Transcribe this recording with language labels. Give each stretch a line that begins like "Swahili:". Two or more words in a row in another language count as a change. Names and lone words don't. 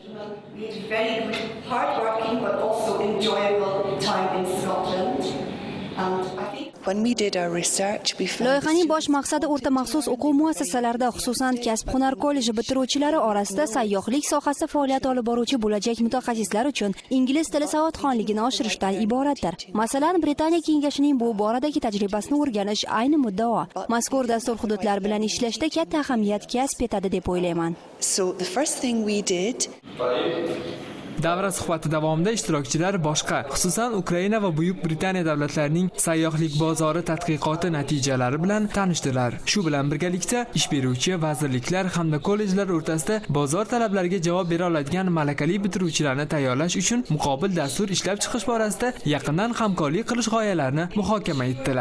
Uzbek: Loyihaning bosh maqsadi o'rta maxsus o'quv muassasalarida, xususan kasb-hunar kolleji bitiruvchilari orasida sayyohlik sohasida faoliyat olib boruvchi bo'lajak mutaxassislar uchun ingliz tili savodxonligini oshirishdan iboratdir. Masalan, Britaniya kengashining bu boradagi tajribasini o'rganish ayni muddao. Mazkur dastur hududlar bilan ishlashda katta ahamiyat kasb etadi deb o'ylayman.
English: So the first thing we did
Uzbek: Davra suhbati davomida ishtirokchilar boshqa, xususan Ukraina va Buyuk Britaniya davlatlarining sayyohlik bozori tadqiqoti natijalari bilan tanishdilar. Shu bilan birgalikda ish beruvchi vazirliklar hamda kollejlar o'rtasida bozor talablariga javob bera oladigan malakali bitiruvchilarni tayyorlash uchun muqobil dastur ishlab chiqish borasida yaqindan hamkorlik qilish g'oyalarini muhokama etdilar.